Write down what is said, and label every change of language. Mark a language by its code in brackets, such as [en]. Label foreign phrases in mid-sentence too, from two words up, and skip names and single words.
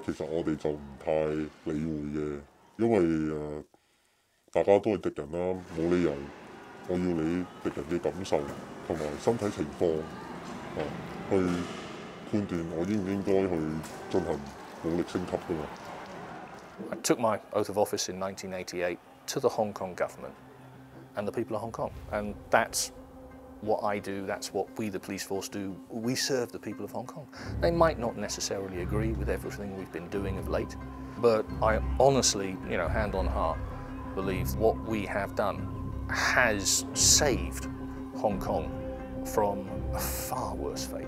[yue] 其實我哋就唔太理會嘅，因為大家都係敵人啦，冇理由我要你敵人嘅感受同埋身體情況去判斷我應唔應該去進行武力升級㗎嘛。 [en] I took my oath of office in 1988 to the Hong Kong government and the people of Hong Kong, and that's what I do, that's what we, the police force, do. We serve the people of Hong Kong. They might not necessarily agree with everything we've been doing of late, but I honestly, hand on heart, believe what we have done has saved Hong Kong from a far worse fate.